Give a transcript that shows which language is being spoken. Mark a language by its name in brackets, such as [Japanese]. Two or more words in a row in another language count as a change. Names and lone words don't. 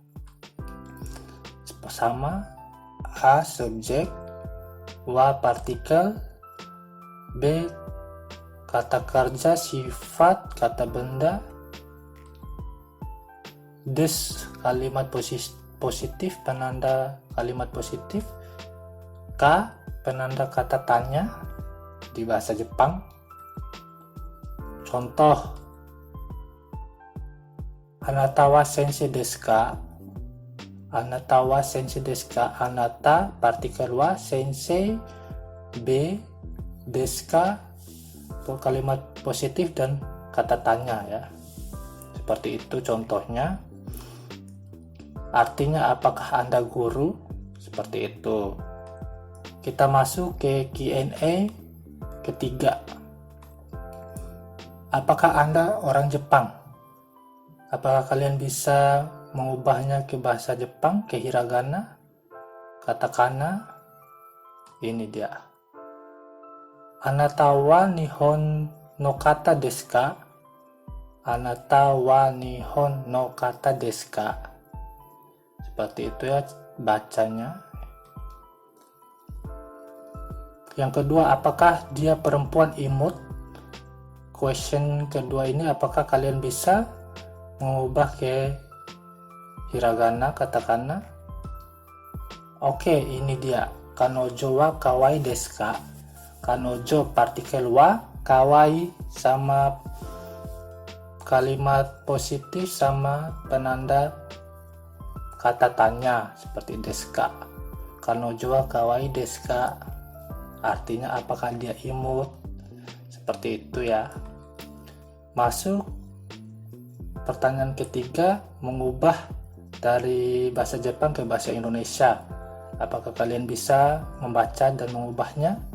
[Indonesian] Sama, A subjek, wa partikel, B kata kerja, sifat, kata benda, des kalimat positif, penanda kalimat positif, K penanda kata tanya di bahasa Jepang. Contoh, [Japanese] あなたは先生ですか? あなたは先生ですか? [Indonesian] Anata partikel wa, sensei, B, [Japanese] ですか, [Indonesian] kalimat positif dan kata tanya ya. Seperti itu contohnya. Artinya apakah Anda guru? Seperti itu. Kita masuk ke Q&A ketiga. Apakah Anda orang Jepang? Apakah kalian bisa mengubahnya ke bahasa Jepang, ke hiragana, katakana? Ini dia. [Japanese] あなたは日本の方ですか? あなたは日本の方ですか? [Indonesian] Seperti itu ya bacanya. Yang kedua, apakah dia perempuan imut? Question kedua ini, apakah kalian bisa mengubah ke hiragana, katakana? Oke, ini dia. [Japanese] 彼女はかわいいですか? [Indonesian] Kanojo partikel wa, kawaii sama kalimat positif sama penanda kata tanya seperti [Japanese] ですか. 彼女はかわいいですか? [Indonesian] Artinya apakah dia imut? Seperti itu ya. Masuk pertanyaan ketiga, mengubah dari bahasa Jepang ke bahasa Indonesia. Apakah kalian bisa membaca dan mengubahnya?